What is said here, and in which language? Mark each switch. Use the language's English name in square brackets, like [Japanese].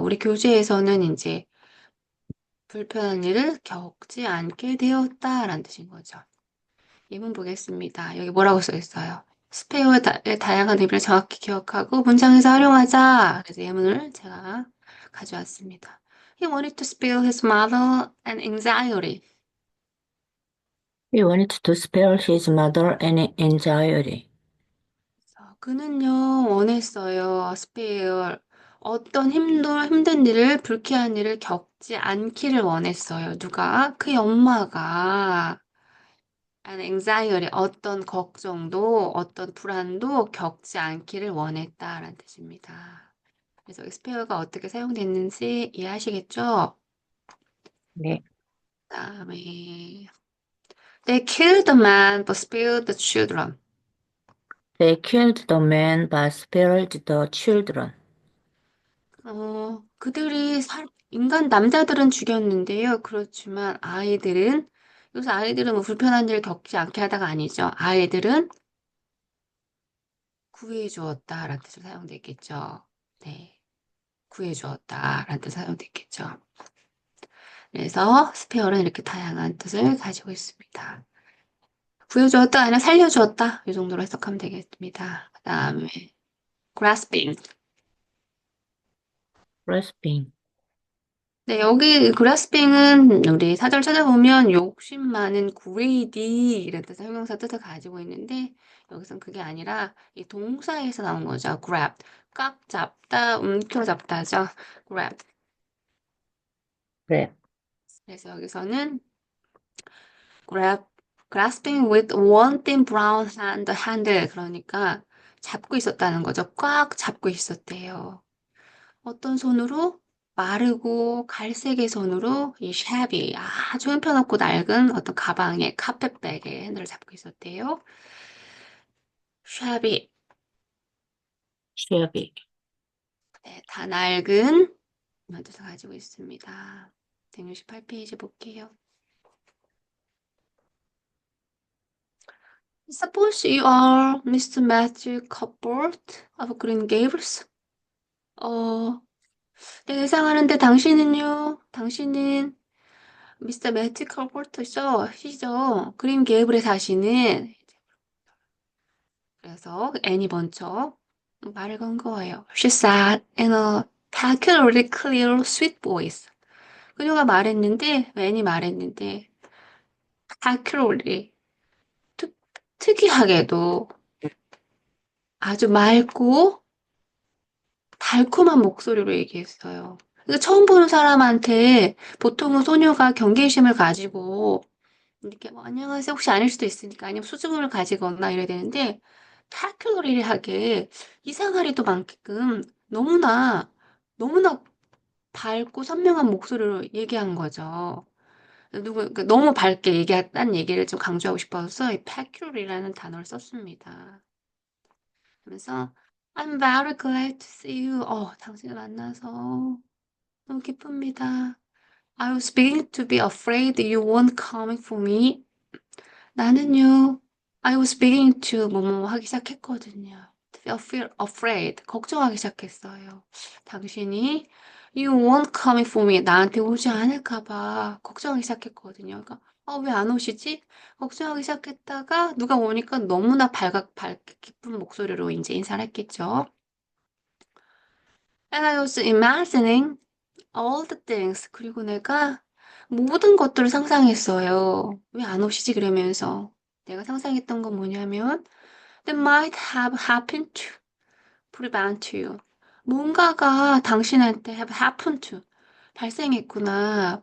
[Korean] 우리 교재에서는 이제 불편한 일을 겪지 않게 되었다라는 뜻인 거죠. 예문 보겠습니다. 여기 뭐라고 써 있어요? 스페어의 다양한 의미를 정확히 기억하고 문장에서 활용하자. 그래서 예문을 제가 가져왔습니다. [English] He wanted to spare his mother an anxiety. he wanted to spare his mother any anxiety. [Korean] 그는요, 원했어요. spare. 어떤 힘든 일을, 불쾌한 일을 겪지 않기를 원했어요. 누가? 그의 엄마가. [English] an anxiety, [Korean] 어떤 걱정도, 어떤 불안도 겪지 않기를 원했다라는 뜻입니다. 그래서 spare가 어떻게 사용됐는지 이해하시겠죠? 네, 그다음에 [English] they killed the man but spared the children. they killed the man but spared the children. [Korean] 그들이 인간 남자들은 죽였는데요. 그렇지만 아이들은 여기서 아이들은 뭐 불편한 일 겪지 않게 하다가 아니죠. 아이들은 구해 주었다라는 뜻으로 사용됐겠죠. 네. 구해 주었다라는 뜻으로 사용됐겠죠. 그래서 스페어는 이렇게 다양한 뜻을 가지고 있습니다. 구해주었다 아니라 살려주었다 이 정도로 해석하면 되겠습니다. 그 다음에 grasping. [English] grasping, [Korean] 네, 여기 grasping은 우리 사절 찾아보면 욕심 많은 greedy 이런 뜻의 형용사 뜻을 가지고 있는데 여기선 그게 아니라 이 동사에서 나온 거죠. grab. 꽉 잡다, 움켜잡다죠. grab. [English] grab, [Korean] 그래서 여기서는 [English] grab, grasping with one thin brown handle. [Korean] 그러니까 잡고 있었다는 거죠. 꽉 잡고 있었대요. 어떤 손으로? 마르고 갈색의 손으로 이 샵이 아주 형편없고 낡은 어떤 가방의 카펫백의 핸들을 잡고 있었대요. 샵이 [English] shabby, [Korean] 네, 다 낡은 이런 뜻을 가지고 있습니다. 168페이지 볼게요. [English] Suppose you are Mr. Matthew Cuthbert of Green Gables. [Korean] 내가 예상하는데 당신은요? 당신은 미스터 매튜 컬버트죠? 시죠? 그린 게이블에 사시는 그래서 애니 먼저 말을 건 거예요. [English] She said in a peculiarly clear, sweet voice. [Korean] 그녀가 말했는데, 애니 말했는데, peculiarly, 특, 특이하게도 아주 맑고 달콤한 목소리로 얘기했어요. 그러니까 처음 보는 사람한테 보통은 소녀가 경계심을 가지고 이렇게 뭐 안녕하세요 혹시 아닐 수도 있으니까 아니면 수줍음을 가지거나 이래야 되는데 타큐러리하게 이상하리도 많게끔 너무나 너무나 밝고 선명한 목소리로 얘기한 거죠. 그러니까 너무 밝게 얘기했다는 얘기를 좀 강조하고 싶어서 이 peculiar이라는 단어를 썼습니다. 그래서 [English] I'm very glad to see you. [Korean] 당신을 만나서 너무 기쁩니다. [English] I was beginning to be afraid you weren't coming for me. [Korean] 나는요, [English] I was beginning to [Korean] 뭐뭐 하기 시작했거든요. [English] To be afraid, [Korean] 걱정하기 시작했어요. 당신이 [English] you weren't coming for me, [Korean] 나한테 오지 않을까 봐 걱정하기 시작했거든요. 그러니까 왜 안 오시지? 걱정하기 시작했다가 누가 오니까 너무나 밝게 기쁜 목소리로 이제 인사를 했겠죠. [English] And I was imagining all the things. [Korean] 그리고 내가 모든 것들을 상상했어요. 왜 안 오시지? 그러면서. 내가 상상했던 건 뭐냐면, [English] that might have happened to prevent you. [Korean] 뭔가가 당신한테 [English] have happened to [Korean] 발생했구나.